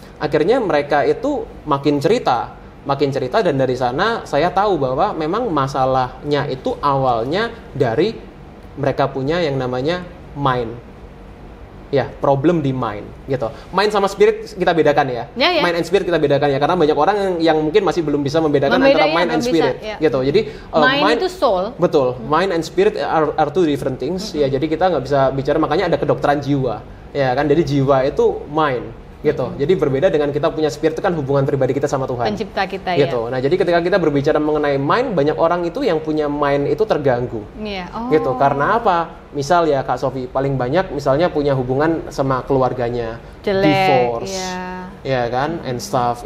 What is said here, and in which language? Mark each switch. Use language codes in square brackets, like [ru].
[id] Akhirnya mereka itu makin cerita, dan dari sana saya tahu bahwa memang masalahnya itu awalnya dari mereka punya yang namanya mind. Ya, problem di mind, gitu. Mind sama spirit kita bedakan ya. [en] Mind and spirit [id] kita bedakan ya, karena banyak orang yang mungkin masih belum bisa membedakan antara [en] mind and spirit, [id] gitu. Jadi mind itu soul. Betul. [en] Mind and spirit are two different things. [id] Ya, jadi kita nggak bisa bicara, makanya ada kedokteran jiwa, ya kan. Jadi jiwa itu mind, gitu. Jadi berbeda dengan kita punya spirit, itu kan hubungan pribadi kita sama Tuhan, pencipta kita, gitu. Nah, jadi ketika kita berbicara mengenai mind, banyak orang itu yang punya mind itu terganggu, gitu. Karena apa? Misal ya Kak Sofi, paling banyak misalnya punya hubungan sama keluarganya, divorce, ya kan, [en] and stuff.